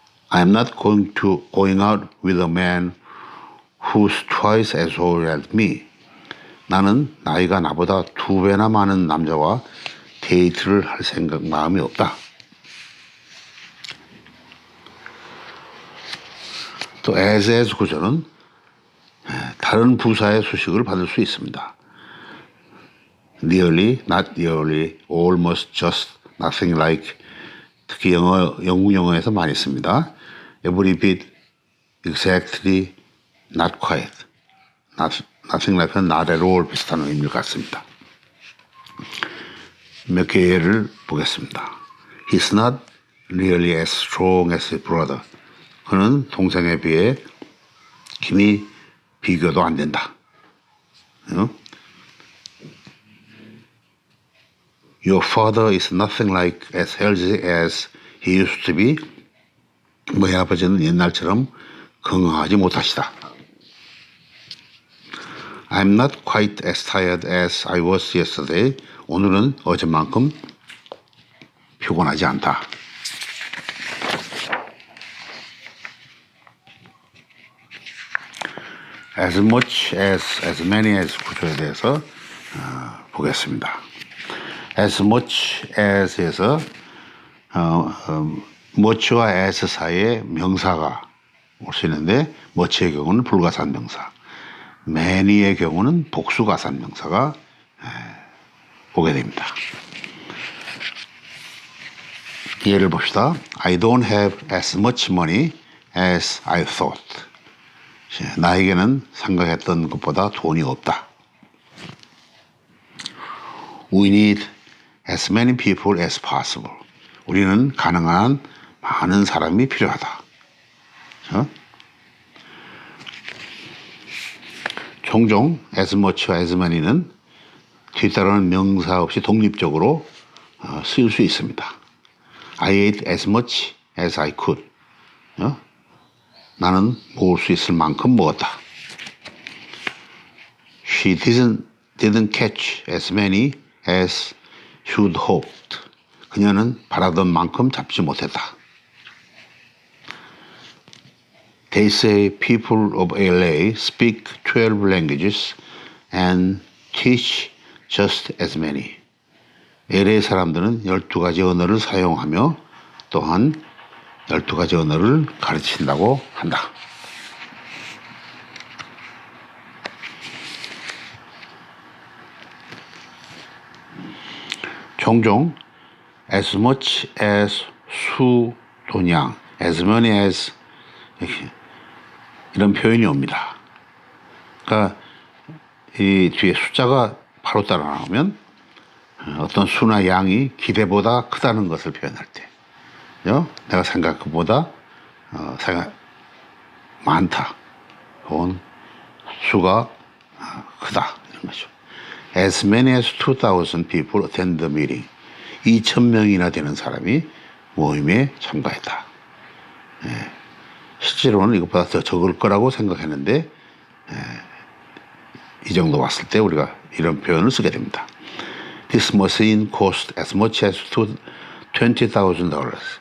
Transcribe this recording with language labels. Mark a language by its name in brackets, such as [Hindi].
[English] I'm not going out with a man who's twice as old as me. [Korean] 나는 나이가 나보다 2배나 많은 남자와 데이트를 할 마음이 없다. 또 as 구조는 다른 부사의 수식을 받을 수 있습니다. [English] nearly, not nearly, almost, just, nothing like. [Korean] 특히 영국 영어에서 많이 씁니다. [English] every bit, exactly, not quite. [Korean] nothing like는 not at all 비슷한 의미를 갖습니다. 몇 개의 예를 보겠습니다. [English] He's not nearly as strong as his brother. [Korean] 그는 동생에 비해 힘이 비교도 안 된다. [English] Your father is nothing like as healthy as he used to be. [Korean] 너희 아버지는 옛날처럼 건강하지 못하시다. [English] I'm not quite as tired as I was yesterday. [Korean] 오늘은 어제만큼 피곤하지 않다. [English] as much as many as [Korean] 구조에 대해서 보겠습니다. as much as에서 much와 as 사이에 명사가 올 수 있는데 much의 경우는 불가산 명사, many의 경우는 복수가산 명사가 오게 됩니다. 예를 봅시다. [English] I don't have as much money as I thought. [Korean] 나에게는 생각했던 것보다 돈이 없다. [English] We need as many people as possible. [Korean] 우리는 가능한 많은 사람이 필요하다. 종종 as much와 as many는 뒤따르는 명사 없이 독립적으로 쓰일 수 있습니다. [English] I ate as much as I could. [Korean] 나는 먹을 수 있을 만큼 먹었다. [English] She didn't catch as many as she'd hoped. [Korean] 그녀는 바라던 만큼 잡지 못했다. [English] They say people of LA speak 12 languages and teach just as many. [Korean] LA 사람들은 12가지 언어를 사용하며 또한 12가지 언어를 가르친다고 한다. 종종 as much as 수 또냥 as many as 이런 표현이 옵니다. 그러니까 이 뒤에 숫자가 바로 따라 나오면 어떤 수나 양이 기대보다 크다는 것을 표현할 때, 내가 생각한 것보다 많다, 혹은 수가 크다 이런 거죠. [English] As many as 2,000 people attend the meeting. [Korean] 2,000명이나 되는 사람이 모임에 참가했다. 실제로는 이것보다 더 적을 거라고 생각했는데 이 정도 왔을 때 우리가 이런 표현을 쓰게 됩니다. [English] This machine cost as much as $20,000.